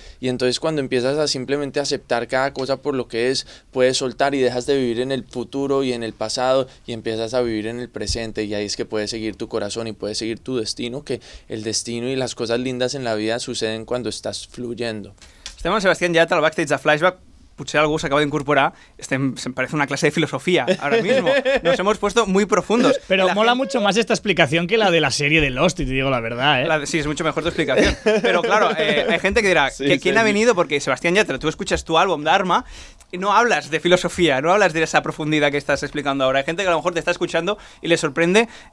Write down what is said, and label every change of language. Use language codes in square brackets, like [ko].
[es] Y entonces cuando empiezas a simplemente aceptar cada cosa por lo que es, puedes soltar y dejas de vivir en el futuro y en el pasado y empiezas a vivir en el presente, y ahí es que puedes seguir tu corazón y puedes seguir tu destino, que el destino y las cosas lindas en la vida suceden cuando estás fluyendo. [ca] Estem amb Sebastián Yatra al backstage de Flashback. Potser algú s'acaba d'incorporar. [es] Se parece una clase de filosofía ahora mismo. Nos hemos puesto muy profundos. Pero mola mucho más esta explicación que la de la serie de Lost, y te digo la verdad, ¿eh? Sí, es mucho mejor tu explicación. Pero claro, hay gente que dirá, ¿quién ha venido? Porque Sebastián Yatra, tú escuchas tu álbum Dharma y no hablas de filosofía, no hablas de esa profundidad que estás explicando ahora. Hay gente que a lo mejor te está escuchando y le sorprende.